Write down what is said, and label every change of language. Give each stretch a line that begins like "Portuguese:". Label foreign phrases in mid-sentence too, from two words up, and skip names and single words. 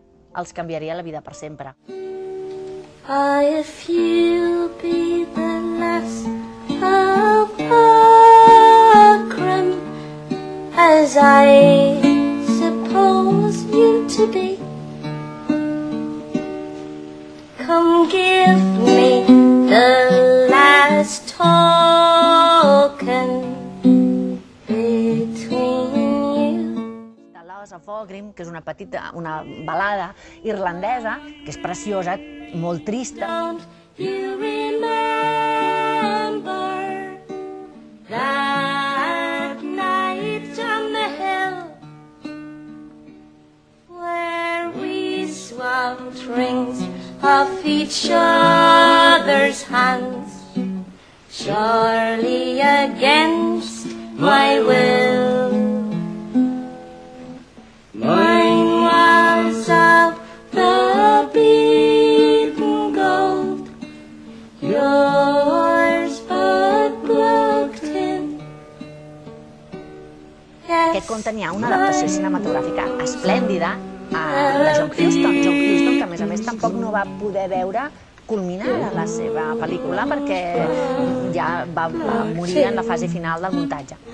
Catalan: els canviaria la vida per sempre.
English: If you'll be the last of Aughrim, as I suppose you to be, come give me the last token between you.
Catalan: The Laws of Aughrim, que és una balada irlandesa, que és preciosa, molt trista.
English: Don't you remember that night on the hill where we swapped rings of each other's hands, surely against my will? Mine was of the beaten gold, yours but broke tin.
Catalan: Aquest conte n'hi ha una adaptació cinematogràfica esplèndida de John Huston, que a més tampoc no va poder veure culminada la seva pel·lícula perquè ja va morir en la fase final del muntatge.